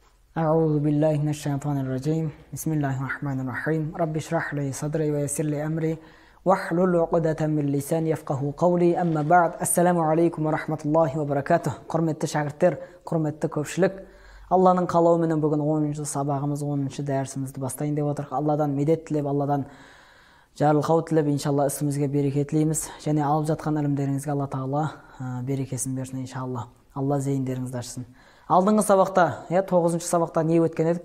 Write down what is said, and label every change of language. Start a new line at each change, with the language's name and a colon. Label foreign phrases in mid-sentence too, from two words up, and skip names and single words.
Arabic: أعوذ بالله من الشيطان الرجيم بسم الله الرحمن الرحيم رب اشرح لي صدري ويسر لي أمري واحلل عقدة من لساني يفقهوا قولي أما بعد السلام عليكم ورحمة الله وبركاته
Kazakh: құрметті шәкірттер, құрметті көпшілік, Алланың қалауыменен бүгін 10-ші сабағымыз, 10-ші дәрісімізді бастайын деп отырық. Алладан медет тілеп, Алладан жарылқау тілеп, иншалла ісімізге береке тілейміз. Және алып жатқан ілімдеріңізге Алла Тағала берекесін берсін иншалла. Алла зейіндеріңізді ашсын. Алдыңғы сабақта, 9-ші сабақта не өткен едік?